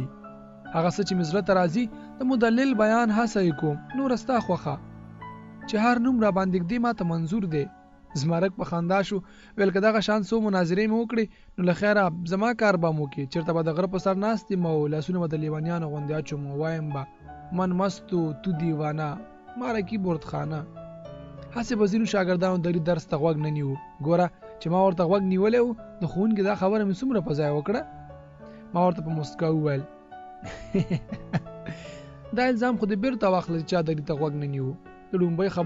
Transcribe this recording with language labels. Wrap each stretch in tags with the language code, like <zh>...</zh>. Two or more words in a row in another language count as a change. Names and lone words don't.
<ps>هغه څه چې مې زړه ته راځي د مدلل بیان هڅه یې کوم. نور ستا خوښه چې هر نوم را باندې ږدي ما ته منظور دی. زمرک په خندا شو. ویل که دغه شان څو مناظرې مې وکړې نو له خیره زما کار به مو کې. چېرته به د غره په سر ناست یم او لاسونه به د لیونیانو غوندې اچوم او وایم به</ps> <fa>من مستو تو دیوانه ماره کیبورډ خانه.</fa> <ps>هسې به ځینو شاګردانو دري درس ته غوږ نه نیو. ګوره چې ما ورته غوږ نیولی و، د ښوونکي دا خبره مې څومره په ځای وکړه. ما ورته په مسکا وویل دا الزام خو دې بیرته واخله چې چا دري ته غوږ نه نیو.</ps>